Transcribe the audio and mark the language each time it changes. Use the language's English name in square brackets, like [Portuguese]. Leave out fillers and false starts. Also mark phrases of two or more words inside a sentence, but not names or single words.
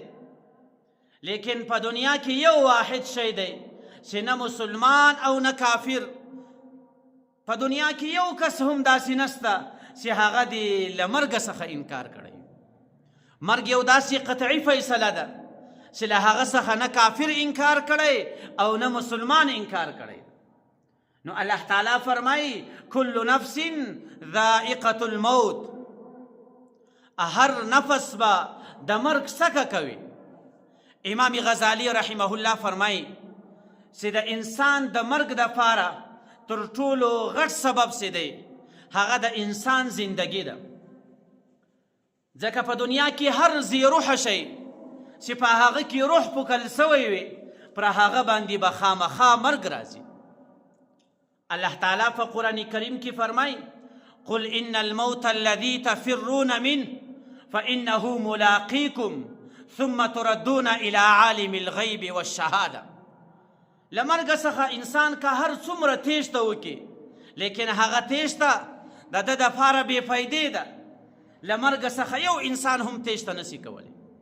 [Pashto] لیکن په دنیا کې یو واحد شی دی چې نه مسلمان او نه کافر، په دنیا کې یو کس هم داسې نسته چې هغه د له مرګ څخه انکار کړی. مرګ یو داسې قطعي فیصله ده چې له هغه څخه نه کافر انکار کړی او نه مسلمان انکار کړی. نو الله تعالی فرمایي [Arabic] کل نفس ذائقة الموت، [Pashto] هر نفس به د مرګ څکه کوي. امام غزالی رحمه الله فرمایي چې د انسان د مرګ دپاره تر ټولو غټ سبب چې دی هغه د انسان زندگی ده. ځکه په دنیا کې هر ذی روح شی چې په هغه کې روح پوکل سوی وي پر هغه باندې به خامخا مرګ راځي. الله تعالی په قرآن کریم کې فرمایي [Arabic] قل ان الموت الذي تفرون منه فانه ملاقيكم ثم تردون الى عالم الغیب والشهاده. [Pashto] لمرګ څخه انسان که هر څومره تیښته وکړي لیکن هغه تیښته د ده دپاره بې فایدې ده. له مرګ څخه یو انسان هم تیښته نشي کولی.